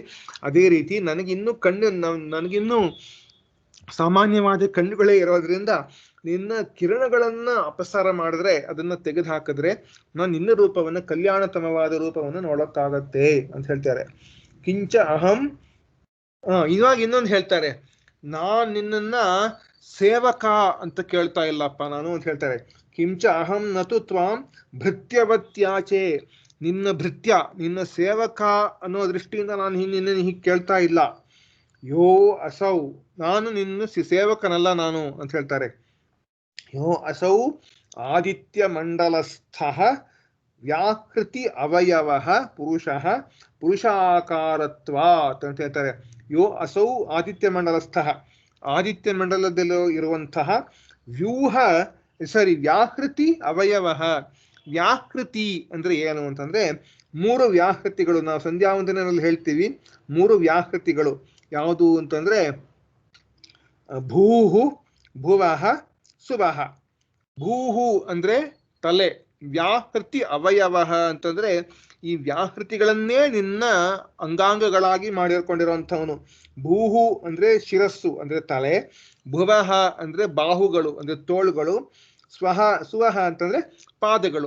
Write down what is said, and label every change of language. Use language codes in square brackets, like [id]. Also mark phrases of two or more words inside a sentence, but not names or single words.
[kn] ಅದೇ ರೀತಿ ನನಗಿನ್ನೂ ಸಾಮಾನ್ಯವಾದ ಕಣ್ಣುಗಳೇ ಇರೋದ್ರಿಂದ ನಿನ್ನ ಕಿರಣಗಳನ್ನ ಅಪಸಾರ ಮಾಡಿದ್ರೆ, ಅದನ್ನ ತೆಗೆದು ಹಾಕಿದ್ರೆ ನಾನು ನಿನ್ನ ರೂಪವನ್ನು, ಕಲ್ಯಾಣತಮವಾದ ರೂಪವನ್ನು ನೋಡೋಕ್ಕಾಗತ್ತೆ ಅಂತ ಹೇಳ್ತಾರೆ. [sa] ಕಿಂಚ ಅಹಂ, [kn] ಇವಾಗ ಇನ್ನೊಂದು ಹೇಳ್ತಾರೆ, ನಾನ್ ನಿನ್ನನ್ನ ಸೇವಕ ಅಂತ ಕೇಳ್ತಾ ಇಲ್ಲಪ್ಪ ನಾನು ಅಂತ ಹೇಳ್ತಾರೆ. [sa] ಕಿಂಚ ಅಹಂ ನತು ತ್ವಾಂ ಭೃತ್ಯವತ್ಯಾಚೆ, [kn] ನಿನ್ನ ಭೃತ್ಯ, ನಿನ್ನ ಸೇವಕ ಅನ್ನೋ ದೃಷ್ಟಿಯಿಂದ ನಾನು ನಿನ್ನ ಹೀಗೆ ಕೇಳ್ತಾ ಇಲ್ಲ. [sa] ಯೋ ಅಸೌ, [kn] ನಾನು ನಿನ್ನ ಸೇವಕನಲ್ಲ ನಾನು ಅಂತ ಹೇಳ್ತಾರೆ. [sa] ಯೋ ಅಸೌ ಆದಿತ್ಯ ಮಂಡಲಸ್ಥ ವ್ಯಾಕೃತಿ ಅವಯವ ಪುರುಷಃ ಪುರುಷಾಕಾರತ್ವಾತ್ [kn] ಅಂತ ಹೇಳ್ತಾರೆ. [sa] ಯೋ ಅಸೌ ಆದಿತ್ಯ ಮಂಡಲಸ್ಥ, [kn] ಆದಿತ್ಯ ಮಂಡಲದಲ್ಲಿ ಇರುವಂತಹ [sa] ವ್ಯಾಕೃತಿ ಅವಯವ. [kn] ವ್ಯಾಕೃತಿ ಅಂದ್ರೆ ಏನು ಅಂತಂದ್ರೆ 3 ವ್ಯಾಕೃತಿಗಳು. ನಾವು ಸಂಧ್ಯಾ ವಂದನೆಯಲ್ಲಿ ಹೇಳ್ತೀವಿ 3 ವ್ಯಾಕೃತಿಗಳು ಯಾವುದು ಅಂತಂದ್ರೆ [sa] ಭೂಹು, ಭುವಃ, ಸುವಃ. [kn] ಭೂಹು ಅಂದ್ರೆ ತಲೆ, [sa] ವ್ಯಾಕೃತಿ ಅವಯವ [kn] ಅಂತಂದ್ರೆ ಈ ವ್ಯಾಕೃತಿಗಳನ್ನೇ ನಿನ್ನ ಅಂಗಾಂಗಗಳಾಗಿ ಮಾಡಿಕೊಂಡಿರುವಂಥವನು. ಭೂಹು ಅಂದ್ರೆ ಶಿರಸ್ಸು ಅಂದ್ರೆ ತಲೆ, ಭುವಃ ಅಂದ್ರೆ ಬಾಹುಗಳು ಅಂದ್ರೆ ತೋಳುಗಳು, ಸುವಃ ಅಂತಂದ್ರೆ ಪಾದಗಳು.